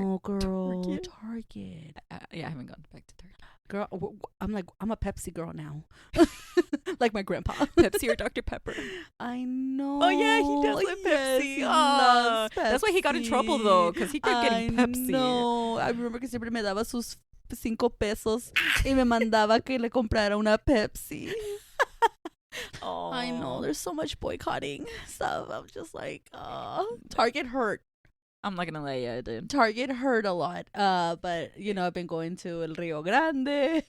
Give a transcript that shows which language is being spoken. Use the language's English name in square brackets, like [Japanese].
[English] know, girl. Target. Target. Yeah, I haven't gone back to Target. Girl, I'm a Pepsi girl now. Like my grandpa. Pepsi or Dr. Pepper. I know. Oh yeah, he does like Yes, Pepsi. he Aw. loves That's why he got in trouble though, because he kept getting Pepsi. No, I remember [Spanish] que siempre me daba sus 5 pesos y me mandaba que le comprara una Pepsi. [English] Oh, I know, there's so much boycotting stuff. I'm just like, Target hurt. I'm not gonna lie, yeah, it did. Target hurt a lot. But you know, I've been going to El Rio Grande.